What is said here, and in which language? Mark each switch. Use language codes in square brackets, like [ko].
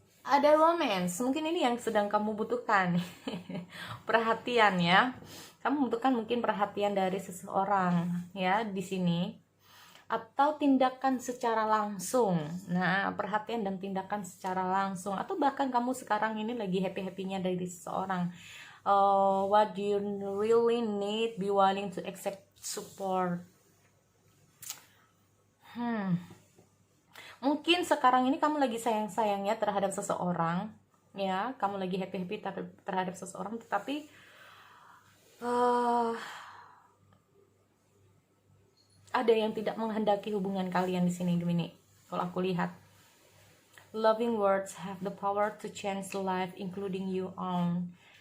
[id] Ada romance, mungkin ini yang sedang kamu butuhkan. Perhatian ya, kamu membutuhkan mungkin perhatian dari seseorang ya di sini, atau tindakan secara langsung. Nah, perhatian dan tindakan secara langsung, atau bahkan kamu sekarang ini lagi happy-happynya dari seseorang. [en] What do you really need, be willing to accept support. [id] Mungkin sekarang ini kamu lagi sayang-sayangnya terhadap seseorang ya, kamu lagi happy-happy terhadap seseorang, tetapi ada yang tidak menghendaki hubungan kalian di sini Gemini. Kalau aku lihat, [en] loving words have the power to change life including you own.